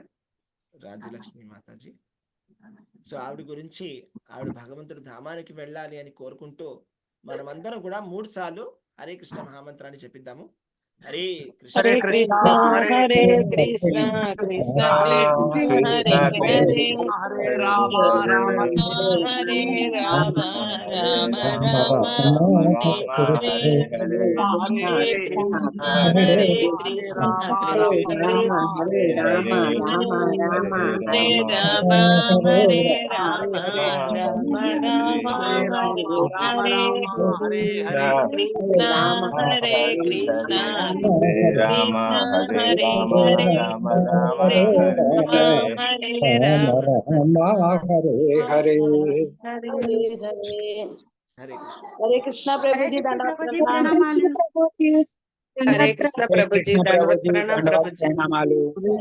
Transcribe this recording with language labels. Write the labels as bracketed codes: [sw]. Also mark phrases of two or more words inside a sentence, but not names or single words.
[te] రాజ్యలక్ష్మి మాతాజీ. సో, ఆవిడ గురించి ఆవిడ భగవంతుడి ధామానికి వెళ్ళాలి అని కోరుకుంటూ మనమందరం కూడా 3 సార్లు హరే కృష్ణ మహామంత్రాన్ని చెప్పిద్దాము. [sa] హరే కృష్ణ. హరే కృష్ణ హరే కృష్ణ కృష్ణ కృష్ణ హరే హరే హరే రామ రామ హరే రామ రామ రామ హరే హరే హరే కృష్ణ హరే కృష్ణ కృష్ణ కృష్ణ హరే రామ హరే రామ హరే రామ రామ రామ హరే హరే హరే కృష్ణ హరే కృష్ణ హరే రామ హరే రామ రామ రామ హరే హరే రామ హరే హరే హరే కృష్ణ. [te] హరే కృష్ణ ప్రభుజీ దండవత్ ప్రణామాలు. హరే కృష్ణ ప్రభుజీ దండవత్ ప్రణాం ప్రభుజీ. ప్రణామాలు.